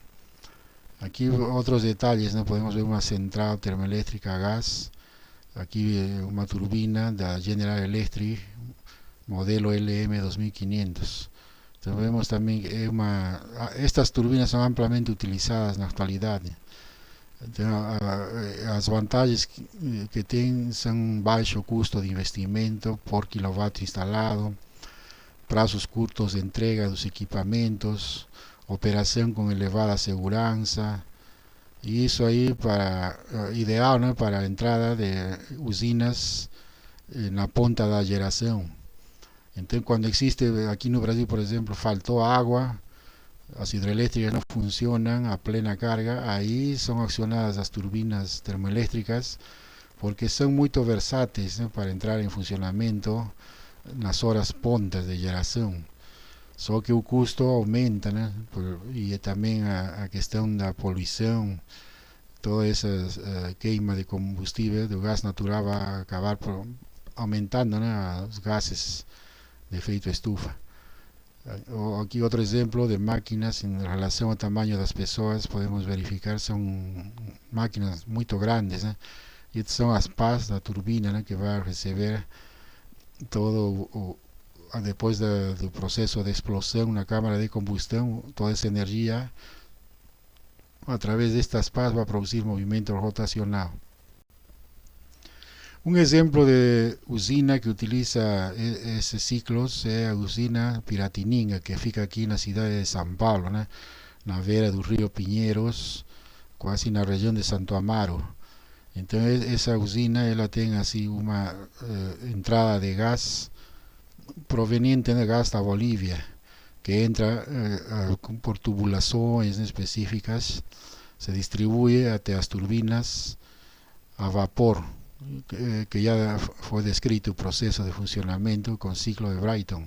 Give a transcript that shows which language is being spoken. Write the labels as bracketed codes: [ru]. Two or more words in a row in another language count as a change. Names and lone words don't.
[es] Aquí otros detalles, ¿no? Podemos ver una central termoeléctrica a gas. Aquí una turbina de General Electric, modelo LM2500. Entonces vemos también que estas turbinas son ampliamente utilizadas en la actualidad. [pt] As vantagens que tem são baixo custo de investimento por quilowatt instalado, prazos curtos de entrega dos equipamentos, operação com elevada segurança, e isso aí ideal, né, para a entrada de usinas na ponta da geração. Então, quando existe, aqui no Brasil, por exemplo, faltou água, [es] as hidroeléctricas no funcionan a plena carga, ahí son accionadas las turbinas termoeléctricas porque son muy versátiles, ¿no? Para entrar en funcionamiento en las horas puntas de geración. [pt] Só que o custo aumenta, né? E também a questão da poluição, toda essa queima de combustível, do gás natural, vai acabar aumentando, né? Os gases de efeito estufa. [es] Aquí otro ejemplo de máquinas en relación al tamaño de las personas, podemos verificar, son máquinas muy grandes, ¿eh? Y estas son las pás, la turbina, ¿no? Que va a recibir todo, después del proceso de explosión, una cámara de combustión, toda esa energía a través de estas pás va a producir movimiento rotacional. Un ejemplo de usina que utiliza esos ciclos es la usina Piratininga, que fica aquí en la ciudad de São Paulo, ¿no? En la vera del río Pinheiros, casi en la región de Santo Amaro. Entonces esa usina ella tiene así una entrada de gas proveniente de gas de Bolivia, que entra por tubulaciones específicas, se distribuye hasta las turbinas a vapor, que ya fue descrito el proceso de funcionamiento con ciclo de Brayton.